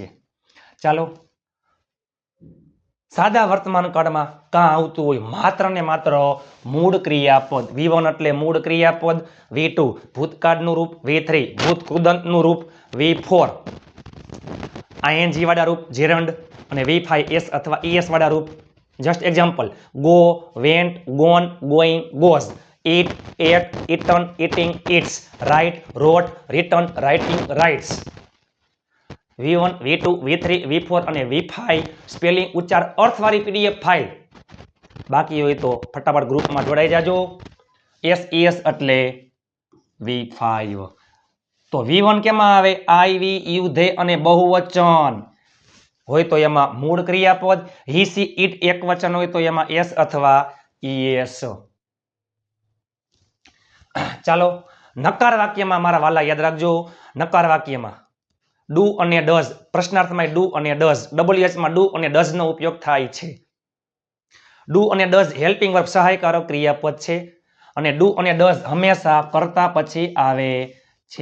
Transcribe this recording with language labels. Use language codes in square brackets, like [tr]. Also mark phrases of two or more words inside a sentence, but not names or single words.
[gu] ચાલો, સાદા વર્તમાન કાળમાં કાં આવતું હોય માત્ર ને માત્ર મૂળ ક્રિયાપદ. V1 એટલે મૂળ ક્રિયાપદ, V2 ભૂતકાળનું રૂપ, V3 ભૂત કૃદંતનું રૂપ, V4 ING વાળા રૂપ જેરંડ, અને V5 S અથવા ES વાળા રૂપ. [en] just example, go, went, gone, going, goes, eat, ate, eaten, eating, eats, write, wrote, written, writing, writes. [gu] V1, V2, V3, V4 અને V5 સ્પેલિંગ ઉચ્ચાર અર્થવાળી PDF ફાઇલ બાકી હોય તો ફટાફટ ગ્રુપમાં જોડાઈ જાજો. SES એટલે V5. તો V1 કેમાં આવે? [en] I, we, you, they [gu] અને બહુવચન હોય તો એમાં મૂળ ક્રિયાપદ, [en] he, she, it [gu] એકવચન હોય તો એમાં S અથવા ES. ચાલો, નકાર વાક્યમાં મારા વાલા યાદ રાખજો, નકાર વાક્યમાં ડુ અને ડઝ, પ્રશ્નાર્થમાં ડુ અને ડઝ, WH માં ડુ અને ડઝ નો ઉપયોગ થાય છે. ડુ અને ડઝ [en] helping verb [gu] સહાયકારક ક્રિયાપદ છે અને ડુ અને ડઝ હંમેશા કરતા પછી આવે છે.